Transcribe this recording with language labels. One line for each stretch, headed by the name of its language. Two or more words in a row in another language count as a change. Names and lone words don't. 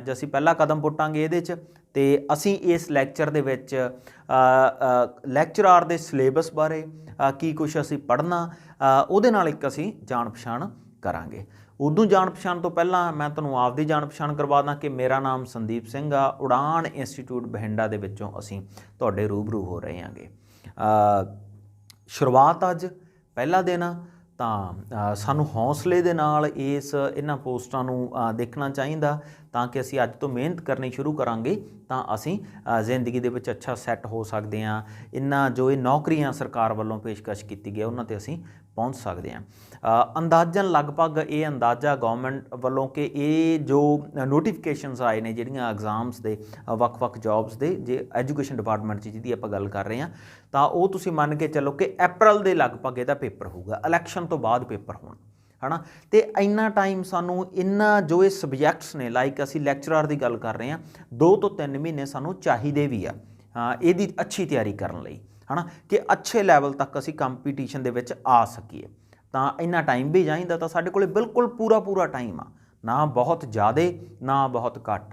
Punjabi: ਅਜ ਅਸੀ ਪਹਿਲਾ ਕਦਮ ਪੁੱਟਾਂਗੇ ਇਹਦੇ ਚ। ਤੇ ਅਸੀ ਇਸ ਲੈਕਚਰ ਦੇ ਵਿਚ ਲੈਕਚਰਾਰ ਦੇ ਸਿਲੇਬਸ ਬਾਰੇ ਕੀ ਕੁਛ ਅਸੀ ਪੜ੍ਹਨਾ, ਉਹਦੇ ਨਾਲ ਏਕ ਅਸੀ ਜਾਣ ਪਛਾਣ ਕਰਾਂਗੇ। ਉਦੋਂ ਜਾਣ ਪਛਾਣ ਤੋ ਪਹਿਲਾ ਮੈਂ ਤੁਹਾਨੂੰ ਆਪਦੀ ਜਾਣ ਪਛਾਣ ਕਰਵਾ ਦਾਂ ਕਿ ਮੇਰਾ ਨਾਮ ਸੰਦੀਪ ਸਿੰਘ ਆ। ਉਡਾਣ ਇੰਸਟੀਚਿਊਟ ਬਠਿੰਡਾ ਦੇ ਵਿਚੋਂ ਅਸੀ ਤੁਹਾਡੇ ਰੂਬਰੂ ਹੋ ਰਹੇ ਹਾਂਗੇ। ਸ਼ੁਰੂਆਤ ਅਜ ਪਹਿਲਾ ਦਿਨ ਆ, ਤਾਂ ਸਾਨੂੰ ਹੌਸਲੇ ਦੇ ਨਾਲ ਇਹਨਾਂ ਪੋਸਟਾਂ ਨੂੰ ਦੇਖਣਾ ਚਾਹੀਦਾ, ਤਾਂ ਕਿ ਅਸੀਂ ਅੱਜ ਤੋਂ ਮਿਹਨਤ ਕਰਨੀ ਸ਼ੁਰੂ ਕਰਾਂਗੇ ਤਾਂ ਅਸੀਂ ਜ਼ਿੰਦਗੀ ਦੇ ਵਿੱਚ ਅੱਛਾ ਸੈੱਟ ਹੋ ਸਕਦੇ ਹਾਂ। ਇਹਨਾਂ ਜੋ ਇਹ ਨੌਕਰੀਆਂ ਸਰਕਾਰ ਵੱਲੋਂ ਪੇਸ਼ਕਸ਼ ਕੀਤੀ ਗਈ ਉਹਨਾਂ 'ਤੇ ਅਸੀਂ ਪਹੁੰਚ ਸਕਦੇ ਹਾਂ। ਅੰਦਾਜ਼ਨ ਲਗਭਗ ਇਹ ਅੰਦਾਜ਼ਾ ਗੌਰਮੈਂਟ ਵੱਲੋਂ ਕਿ ਇਹ ਜੋ ਨੋਟੀਫਿਕੇਸ਼ਨਸ ਆਏ ਨੇ ਜਿਹੜੀਆਂ ਐਗਜ਼ਾਮਸ ਦੇ ਵੱਖ-ਵੱਖ ਜੌਬਸ ਦੇ, ਜੇ ਐਜੂਕੇਸ਼ਨ ਡਿਪਾਰਟਮੈਂਟ 'ਚ ਜਿਹਦੀ ਆਪਾਂ ਗੱਲ ਕਰ ਰਹੇ ਹਾਂ, ਤਾਂ ਉਹ ਤੁਸੀਂ ਮੰਨ ਕੇ ਚੱਲੋ ਕਿ ਅਪ੍ਰੈਲ ਦੇ ਲਗਭਗ ਇਹਦਾ ਪੇਪਰ ਹੋਊਗਾ, ਇਲੈਕਸ਼ਨ ਤੋਂ ਬਾਅਦ ਪੇਪਰ ਹੋਣਾ, ਹੈ ਨਾ। ਤੋ ਇੰਨਾ ਟਾਈਮ ਸਾਨੂ ਇੰਨਾ ਜੋ ਯੇ ਸਬਜੈਕਟਸ ਨੇ, ਲਾਈਕ ਅਸੀ ਲੈਕਚਰਾਰ ਕੀ ਗਲ ਕਰ ਰਹੇ ਹੈਂ, 2 ਤੋਂ 3 ਮਹੀਨੇ ਸਾਨੂ ਚਾਹੀਏ ਭੀ ਆ ਇਹਦੀ ਅੱਛੀ ਤਿਆਰੀ ਕਰਨੇ ਲਈ, ਹੈ ਨਾ, ਕਿ ਅੱਛੇ ਲੈਵਲ ਤਕ ਅਸੀ ਕੰਪੀਟੀਸ਼ਨ ਦੇ ਵਿਚ ਆ ਸਕੀਏ। ਤੋ ਇੰਨਾ ਟਾਈਮ ਭੀ ਚਾਹੀਏ, ਤੋ ਸਾਡੇ ਕੋਲੇ ਬਿਲਕੁਲ ਪੂਰਾ ਟਾਈਮ ਆ, ਨਾ ਬਹੁਤ ਜ਼ਿਆਦਾ ਨਾ ਬਹੁਤ ਘਟ।